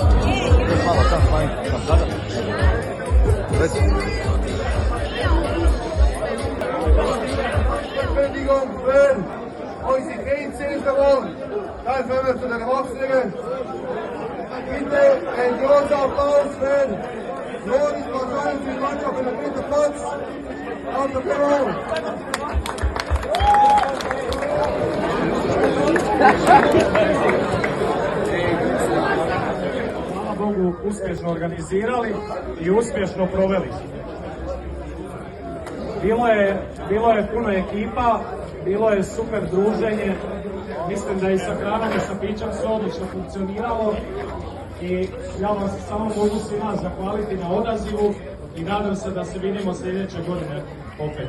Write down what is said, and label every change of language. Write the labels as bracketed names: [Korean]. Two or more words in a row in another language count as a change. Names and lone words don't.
[Croatian] Još malo, tam, da. Reci. [German] Verteidigung für unsere Grenzen gewonnen. Dann kommen wir zu den Erwachsenen. Bitte ein großer Applaus für Loris Basan für die Mannschaft auf dem dritten Platz. Auf der Büro. [Croatian] Hvala Bogu, uspješno organizirali i uspješno proveli. Bilo je puno ekipa, bilo je super druženje, mislim da i sa hranom i sa pićem sve odlično funkcioniralo i ja vam se samo mogu svima zahvaliti na odazivu i nadam se da se vidimo sljedeće godine opet.